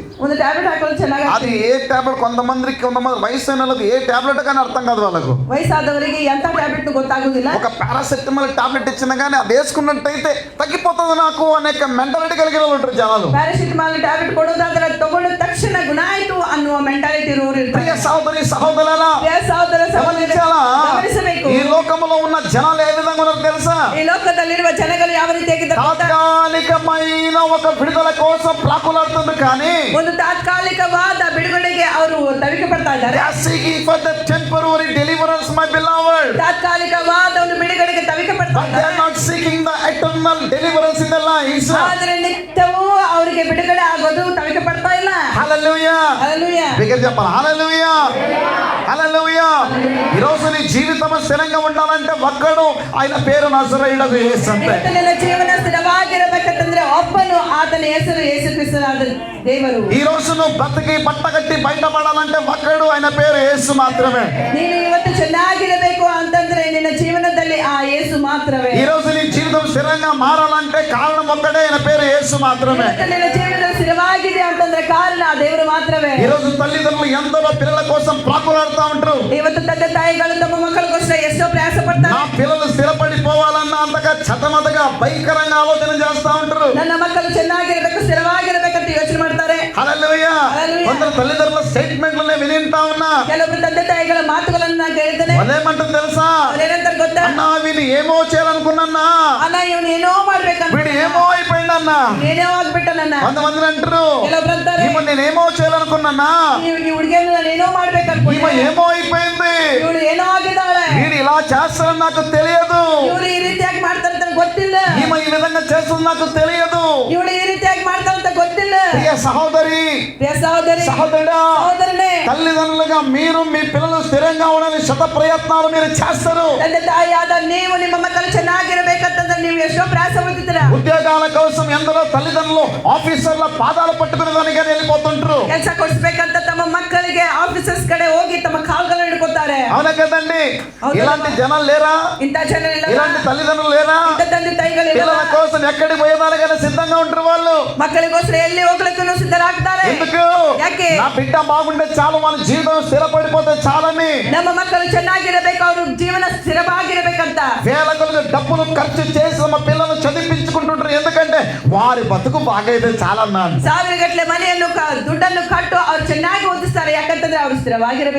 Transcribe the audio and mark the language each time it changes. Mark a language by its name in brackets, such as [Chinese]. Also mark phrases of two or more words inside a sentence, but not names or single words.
[Kannada] ಒಂದು ಟ್ಯಾಬ್ಲೆಟ್ ಹಾಕೋದು ಚೆನ್ನಾಗಿ [Telugu] అది ఏ టాబ్లెట్, కొంతమంది వయసు అయిన వాళ్ళకి ఏ టాబ్లెట్ కానీ అర్థం కాదు వాళ్ళకు. [Kannada] ವಯಸ್ಸಾದವರಿಗೆ ಎಂತ ಟ್ಯಾಬ್ಲೆಟ್ ಗೊತ್ತಾಗುದಿಲ್ಲ. [Telugu] ఒక పారాసెటమాల్ టాబ్లెట్ ఇచ్చినా కానీ అది వేసుకున్నట్టయితే తగ్గిపోతుంది నాకు అనేక మెంటాలిటీ కలిగిన వాళ్ళు ఉంటారు జనాలు. [Kannada] ಪ್ಯಾರಾಸಿಟಮಾಲ್ ಟ್ಯಾಬ್ಲೆಟ್ ಕೊಡೋದಾದ್ರೆ ಅದು ತಗೊಂಡ ತಕ್ಷಣ ಗುಣ ಆಯ್ತು ಅನ್ನುವ ಮೆಂಟಾಲಿಟಿ ಇರುವವರು [Telugu] ప్రియ [Kannada] ಇರ್ತಾರೆ. [Telugu] సహోదరి సహోదరులారా, [Kannada] ಸಹೋದರ [Telugu] గమనించాలా? [Kannada] ಗಮನಿಸಬೇಕು. [Telugu] ఈ లోకంలో ఉన్న జనాలు ఏ విధంగా ఉన్నారో తెలుసా? [Kannada] ಈ ಲೋಕದಲ್ಲಿರುವ ಜನಗಳು ಯಾವ ರೀತಿಯಾಗಿದ್ದಾರೆ ಗೊತ್ತಾ? [Telugu] తాత్కాలికమైన ఒక విడుదల కోసం ప్రాకులాడుతుంది కానీ [Kannada] ಒಂದು ತಾತ್ಕಾಲಿಕವಾದ ಬಿಡುಗಡೆಗೆ ಅವರು ತವಿಕೆ ಪಡ್ತಾ [English] they [Kannada] ಇದ್ದಾರೆ. [English] are seeking for the temporary deliverance, my beloved. [Kannada] ತಾತ್ಕಾಲಿಕವಾದ ಒಂದು ಬಿಡುಗಡೆಗೆ ತವಿಕೆ ಪಡ್ತಾ [English] But they are [Kannada] ಇದ್ದಾರೆ. [English] not seeking the eternal deliverance in their lives. [Kannada] ಆದ್ರೆ ನಿತ್ಯವೂ ಅವರಿಗೆ ಬಿಡುಗಡೆ ಆಗೋದು ತವಿಕೆ ಪಡ್ತಾ ಇಲ್ಲ. [English] Hallelujah. [Kannada] ಹಲ್ಲೆಲೂಯಾ. [Telugu] బిగ్గరగా చెప్పాలి హల్లెలూయా. హల్లెలూయా. ఈ రోజు నీ జీవితం స్థిరంగా ఉండాలంటే ఒక్కడు, ఆయన పేరు నజరేయుడగు యేసు అంతే. [Kannada] ಇವತ್ತು ನಿನ್ನ ಜೀವನ ಸ್ಥಿರವಾಗಿರಬೇಕಂತಂದ್ರೆ ಒಬ್ಬನು, ಆತನ ಹೆಸರು ಯೇಸು ಕ್ರಿಸ್ತನಾದ ದೇವರು. [Telugu] ఈ రోజు నువ్వు బ్రతికి బట్టగట్టి బయటపడాలంటే ఒక్కడు, ఆయన పేరు యేసు మాత్రమే. [Kannada] ನೀನು ಇವತ್ತು ಚೆನ್ನಾಗಿರಬೇಕು ಅಂತಂದ್ರೆ ನಿನ್ನ ಜೀವನದಲ್ಲಿ ಆ ಯೇಸು ಮಾತ್ರವೇ. [Telugu] ఈ రోజు నీ జీవితం స్థిరంగా మారాలంటే కారణం ఒక్కడే, ఆయన పేరు యేసు మాత్రమే. [Kannada] ಇವತ್ತು ನಿನ್ನ ಜೀವನದಲ್ಲಿ ಸ್ಥಿರವಾಗಿದೆ ಅಂತಂದ್ರೆ ಕಾರಣ ಆ ದೇವರು ಮಾತ್ರವೇ. [Telugu] ఈ రోజు తల్లిదండ్రులు ఎందరో పిల్లల కోసం ప్రాకులాడుతూ ఉంటారు. [Kannada] ಇವತ್ತು ತಂದೆ ತಾಯಿಗಳು ತಮ್ಮ ಮಕ್ಕಳಿಗೋಸ್ಕರ ಎಷ್ಟೋ ಪ್ರಯಾಸ ಪಡ್ತಾರೆ. [Telugu] నా పిల్లలు స్థిరపడిపోవాలన్న అంతగా చతమతగా భయంకరంగా ఆలోచన చేస్తా ఉంటారు. [Kannada] ನನ್ನ ಮಕ್ಕಳು ಚೆನ್ನಾಗಿರ್ಬೇಕು, ಸ್ಥಿರವಾಗಿರ್ಬೇಕಂತ ಯೋಚನೆ ಮಾಡ್ತಾರೆ. [Telugu] హల్లెలూయా. హల్లెలూయా. కొందరు తల్లిదండ్రుల స్టేట్మెంట్లనే వినింటా ఉన్నా. [Kannada] ಕೆಲವೊಬ್ಬರು ತಂದೆ ತಾಯಿಗಳ ಮಾತುಗಳನ್ನ ನಾನು ಕೇಳ್ತೇನೆ. [Telugu] అదేమంటుంది తెలుసా? [Kannada] ಅವ್ರೇನಂತಾರೆ ಗೊತ್ತಾ? [Telugu] అన్నా వీళ్ళు ఏమో చేయాలనుకున్నా, [Kannada] ಅಣ್ಣ ಇವನು ಏನೋ ಮಾಡ್ಬೇಕಂತ, [Telugu] వీడు ఏమో అయిపోయిందన్న. [Kannada] ಏನೋ ಆಗ್ಬಿಟ್ಟ ನನ್ನ. [Telugu] కొంతమంది అంటారు, [Kannada] ಕೆಲವೊಬ್ರು ಅಂತಾರೆ, [Telugu] ఈమె నేనేమో చేయాలనుకున్నా, [Kannada] ಈ ಹುಡುಗಿಯನ್ನು ನಾನು ಏನೋ ಮಾಡ್ಬೇಕಂತ, [Telugu] ఈమె ఏమో అయిపోయింది, [Kannada] ಇವಳು ಏನೋ ಆಗಿದ್ದಾಳೆ, [Telugu] వీడు ఇలా చేస్తారని నాకు తెలియదు, [Kannada] ಇವ್ರು ಈ ರೀತಿಯಾಗಿ ಮಾಡ್ತಾರಂತ ಗೊತ್ತಿಲ್ಲ, [Telugu] ఈమె ఈ విధంగా చేస్తుంది నాకు తెలియదు. [Kannada] ಇವಳು ಈ ರೀತಿಯಾಗಿ ಮಾಡ್ತಾರಂತ ಗೊತ್ತಿಲ್ಲ. [Telugu] ప్రియ సహోదరి [Kannada] ಪ್ರಿಯ ಸಹೋದರಿ, [Telugu] సహోదరుడా, సహోదరನೇ, తల్లిదండ్రులుగా మీరు మీ పిల్లలు స్థిరంగా ఉండాలని శత ప్రయత్నాలు మీరు చేస్తారు. [Kannada] ತಂದೆ ತಾಯಿಯಾದ ನೀವು ನಿಮ್ಮ ಮಕ್ಕಳು ಚೆನ್ನಾಗಿರ್ಬೇಕಂತಂದ್ರೆ ನೀವು ಎಷ್ಟೋ ಪ್ರಯಾಸ ಪಡ್ತಿದ್ದೀರಾ. [Telugu] ఉద్యోగాల కోసం ఎందరో తల్లిదండ్రులు ఆఫీసర్ల పాదాలు పట్టుకునే దానికని వెళ్ళిపోతుంటారు. [Kannada] ಕೆಲಸ ಕೊಡಿಸ್ಬೇಕಂತ ತಮ್ಮ ಮಕ್ಕಳಿಗೆ ಆಫೀಸರ್ಸ್ ಕಡೆ ಹೋಗಿ ತಮ್ಮ ಕಾಲ್ಗಳನ್ನು ಹಿಡ್ಕೊತಾರೆ. [Telugu] అవునా కదండి? అవును. ఇలాంటి జనాలు లేరా? [Kannada] ಇಂಥ ಜನ ಇಲ್ಲ, [Telugu] ఇలాంటి తల్లిదండ్రులు లేరా? [Kannada] ಇಂಥ ತಂದೆ ತಾಯಿಗಳು ಇಲ್ಲ. [Telugu] పిల్లల కోసం ఎక్కడికి పోయేదానికైనా సిద్ధంగా ఉంటారు వాళ్ళు. [Kannada] ಮಕ್ಕಳಿಗೋಸ್ಕರ ಎಲ್ಲಿ ಹೋಗ್ಲಿಕ್ಕೂ ಸಿದ್ಧರಾಗ್ತಾರೆ. [Telugu] ఎందుకు? [Kannada] ಯಾಕೆ? [Telugu] నా బిడ్డ బాగుంటే చాలు, మన జీవితం స్థిరపడిపోతే చాలని. [Kannada] ನಮ್ಮ ಮಕ್ಕಳು ಚೆನ್ನಾಗಿರಬೇಕು, ಅವ್ರ ಜೀವನ ಸ್ಥಿರವಾಗಿರ್ಬೇಕಂತ [Telugu] వేల కొలది డబ్బులు ఖర్చు చేసి తమ పిల్లలు చదివించుకుంటుంటారు. ఎందుకంటే వారి బతుకు బాగైతే చాలా అన్నాడు. [Kannada] ಸಾವಿರ ಗಟ್ಟಲೆ ಮನೆಯನ್ನು ದುಡ್ಡನ್ನು ಕಟ್ಟು ಅವ್ರು ಚೆನ್ನಾಗಿ ಓದಿಸ್ತಾರೆ, ಯಾಕಂತಂದ್ರೆ ಅವ್ರು ಸ್ಥಿರವಾಗಿರಬೇಕು.